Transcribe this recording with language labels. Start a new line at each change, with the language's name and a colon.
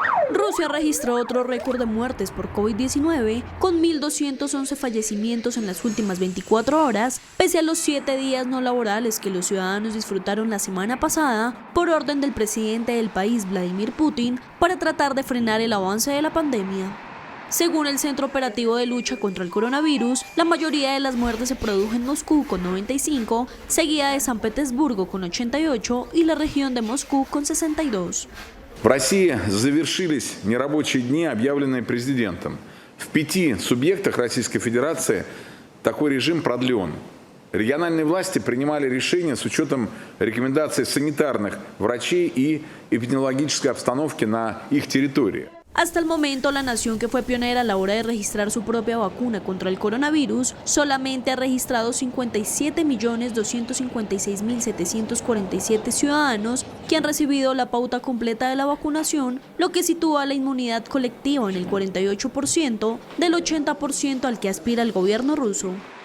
Spanish: Rusia registró otro récord de muertes por COVID-19 con 1.211 fallecimientos en las últimas 24 horas, pese a los 7 días no laborales que los ciudadanos disfrutaron la semana pasada por orden del presidente del país, Vladimir Putin, para tratar de frenar el avance de la pandemia. Según el Centro Operativo de Lucha contra el Coronavirus, la mayoría de las muertes se produjo en Moscú con 95, seguida de San Petersburgo con 88 y la región de Moscú con 62.
Russian: В России завершились нерабочие дни, объявленные президентом. В 5 субъектах Российской Федерации такой режим продлен. Региональные власти принимали решения с учетом рекомендаций санитарных врачей и эпидемиологической обстановки на их территории.
Spanish: Hasta el momento, la nación, que fue pionera a la hora de registrar su propia vacuna contra el coronavirus, solamente ha registrado 57.256.747 ciudadanos que han recibido la pauta completa de la vacunación, lo que sitúa la inmunidad colectiva en el 48% del 80% al que aspira el gobierno ruso.